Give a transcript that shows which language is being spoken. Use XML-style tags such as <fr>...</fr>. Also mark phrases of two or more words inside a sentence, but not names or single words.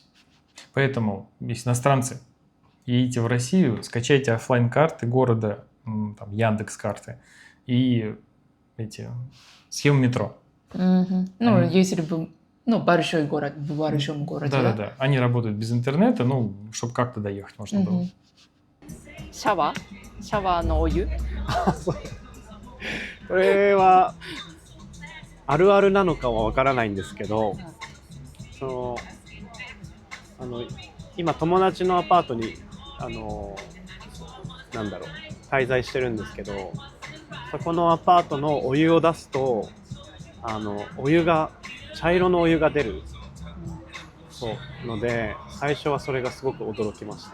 <ru>Поэтому, если иностранцы едете в Россию, скачайте офлайн-карты города, там, Яндекс.Карты и эти схемы метро. Если бы большой город, в большом городе. Да. Они работают без интернета, чтобы как-то доехать можно было.</ru> <ja>シャワーのお湯これはあるあるなのかはわからないんですけど、今友達のアパートに滞在してるんですけど、そこのアパートのお湯を出すとお湯が茶色のお湯が出るので、最初はそれがすごく驚きました。</ja>